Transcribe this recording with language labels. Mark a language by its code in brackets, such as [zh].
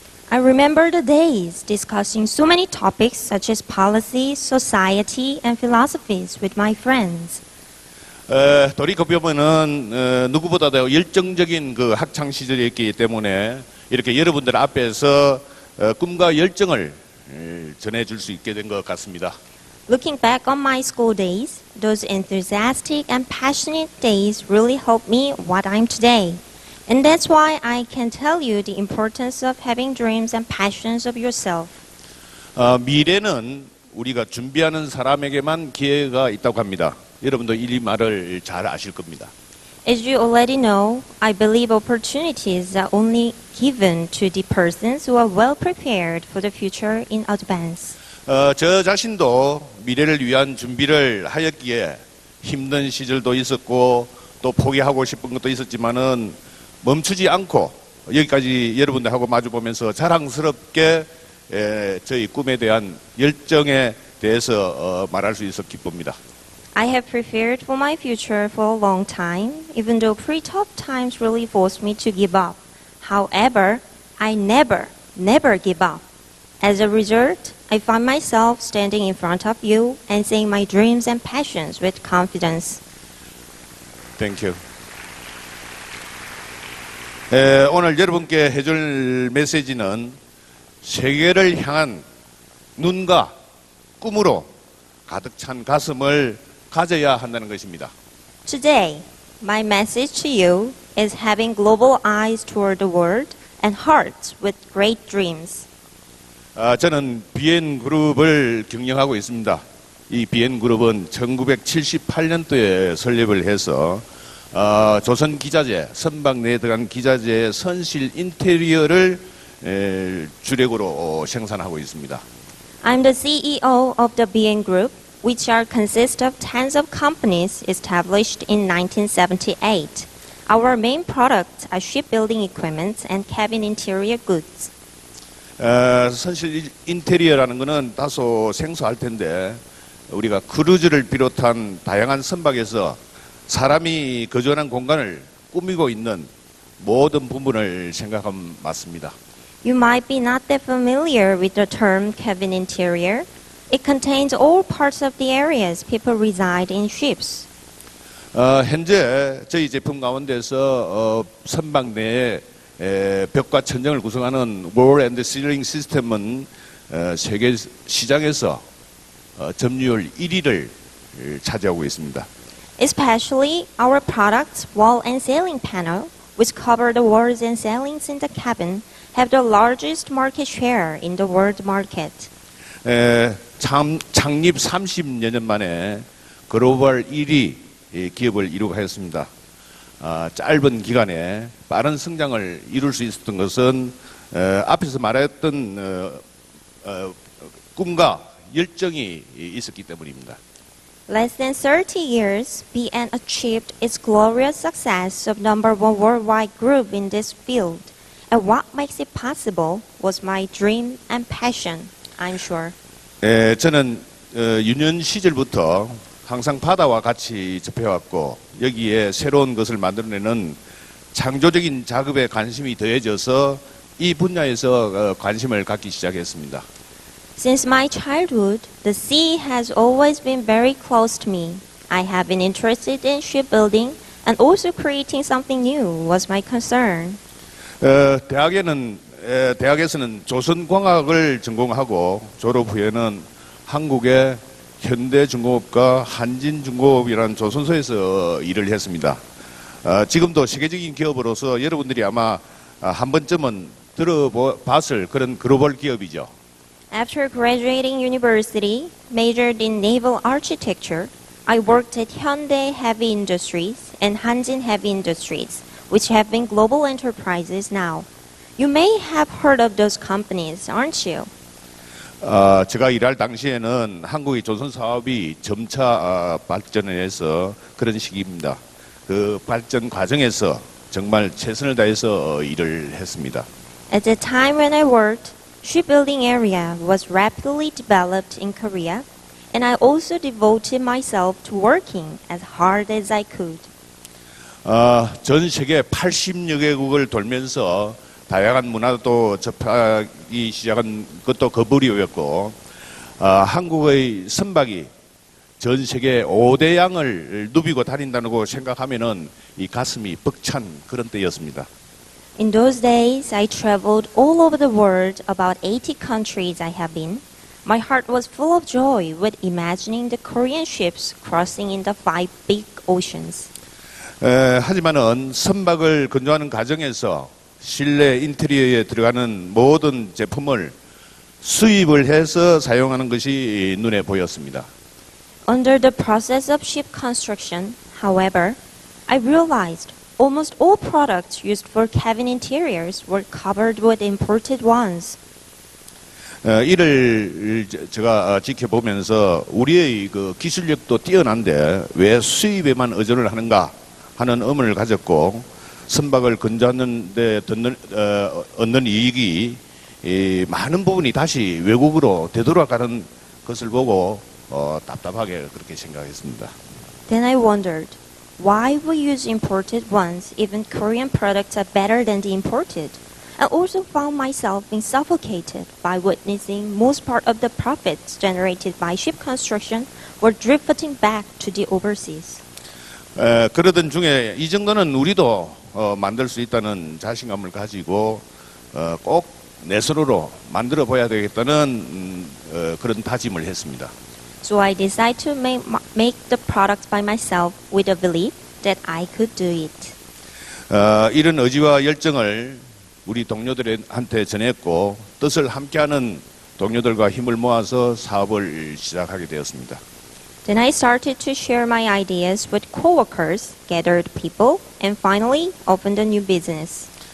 [en] I remember the days discussing so many topics such as policy, society, and philosophies with my friends. [ko] 돌이켜보면은 누구보다도 열정적인 그 학창 시절이었기 때문에 이렇게 여러분들 앞에서 꿈과 열정을 전해줄 수 있게 된 것 같습니다. [en] Looking back on my school days, those enthusiastic and passionate days really helped me what I'm today. And that's why I can tell you the importance of having dreams and passions of yourself. [ko] 미래는 우리가 준비하는 사람에게만 기회가 있다고 합니다. 여러분도 이 말을 잘 아실 겁니다. [en] As you already know, I believe opportunities are only given to the persons who are well prepared for the future in advance. [ko] 저 자신도 미래를 위한 준비를 하였기에 힘든 시절도 있었고 또 포기하고 싶은 것도 있었지만은 멈추지 않고 여기까지 여러분들하고 마주보면서 자랑스럽게 저희 꿈에 대한 열정에 대해서 말할 수 있어 기쁩니다. [en] I have prepared for my future for a long time, even though pretty tough times really forced me to give up. However, I never give up. As a result, I find myself standing in front of you and saying my dreams and passions with confidence. Thank you. [ko] 오늘 여러분께 해줄 메시지는 세계를 향한 눈과 꿈으로 가득 찬 가슴을 가져야 한다는 것입니다. [en] Today, my message to you is having global eyes toward the world and hearts with great dreams. [ko] 저는 BN그룹을 경영하고 있습니다. 이 BN그룹은 1978년도에 설립을 해서 조선기자재, 선박 내에 들어간 기자재의 선실 인테리어를 주력으로 생산하고 있습니다. [en] I'm the CEO of the BN Group, which consist of tens of companies established in 1978. Our main products are shipbuilding equipment and cabin interior goods. [ko] 선실 인테리어라는 것은 다소 생소할 텐데 우리가 크루즈를 비롯한 다양한 선박에서 사람이 거주하는 공간을 꾸미고 있는 모든 부분을 생각하면 맞습니다. [en] You might be not that familiar with the term cabin interior. It contains all parts of the areas people reside in ships. [ko] 현재 저희 제품 가운데서 선박 내에 벽과 천정을 구성하는 Wall and Ceiling 시스템은 세계 시장에서 점유율 1위를 차지하고 있습니다. [en] Especially our products, wall and ceiling panel, which cover the walls and ceilings in the cabin, have the largest market share in the world market. [ko] 창립 30여 년 만에 글로벌 1위 기업을 이루고 하였습니다. 짧은 기간에 빠른 성장을 이룰 수 있었던 것은 앞에서 말했던 꿈과 열정이 있었기 때문입니다. [en] Less than 30 years, BN achieved its glorious success of #1 worldwide group in this field. And what makes it possible was my dream and passion, I'm sure. [ko] 저는 유년 시절부터 항상 바다와 같이 접해왔고 여기에 새로운 것을 만들어내는 창조적인 작업에 관심이 더해져서 이 분야에서 관심을 갖기 시작했습니다. [en] Since my childhood, the sea has always been very close to me. I have been interested in shipbuilding And also creating something new was my concern. [ko] 대학에서는 조선광학을 전공하고 졸업 후에는 한국의 현대중공업과 한진중공업이라는 조선소에서 일을 했습니다. 지금도 세계적인 기업으로서 여러분들이 아마 한 번쯤은 들어봤을 그런 글로벌 기업이죠. [en] After graduating university, majored in naval architecture, I worked at Hyundai Heavy Industries and Hanjin Heavy Industries, which have been global enterprises now. You may have heard of those companies, aren't you? [ko] 제가 일할 당시에는 한국의 조선 사업이 점차 발전을 해서 그런 시기입니다. 그 발전 과정에서 정말 최선을 다해서 일을 했습니다. [en] At the time when I worked, shipbuilding area was rapidly developed in Korea, and I also devoted myself to working as hard as I could. [ko] 전 세계 80여 개국을 돌면서 다양한 문화도 접하기 시작한 것도 그 무렵이었고, 한국의 선박이 전 세계 5대 양을 누비고 다닌다고 생각하면은 이 가슴이 벅찬 그런 때였습니다. [en] In those days, I traveled all over the world, about 80 countries I have been. My heart was full of joy with imagining the Korean ships crossing in the 5 big oceans. [ko] 하지만은 선박을 건조하는 과정에서 실내 인테리어에 들어가는 모든 제품을 수입을 해서 사용하는 것이 눈에 보였습니다. [en] Under the process of ship construction, however, I realized almost all products used for cabin interiors were covered with imported ones. [ko] 이를 제가 지켜보면서 우리의 그 기술력도 뛰어난데 왜 수입에만 의존을 하는가 하는 의문을 가졌고, 선박을 건조하는 데 얻는 이익이 많은 부분이 다시 외국으로 되돌아가는 것을 보고 답답하게 그렇게 생각했습니다. [en] Then I wondered, why we use imported ones even Korean products are better than the imported? I also found myself being suffocated by witnessing most part of the profits generated by ship construction were drifting back to the overseas. [ko] 그러던 중에 이 정도는 우리도 만들 수 있다는 자신감을 가지고 꼭 내 손으로 만들어 봐야 되겠다는 그런 다짐을 했습니다. [en] So I decided to make the product by myself with a belief that I could do it. [ko] 이런 의지와 열정을 우리 동료들한테 전했고 뜻을 함께하는 동료들과 힘을 모아서 사업을 시작하게 되었습니다. [en] Then I started to share my ideas with coworkers, gathered people, and finally opened a new business.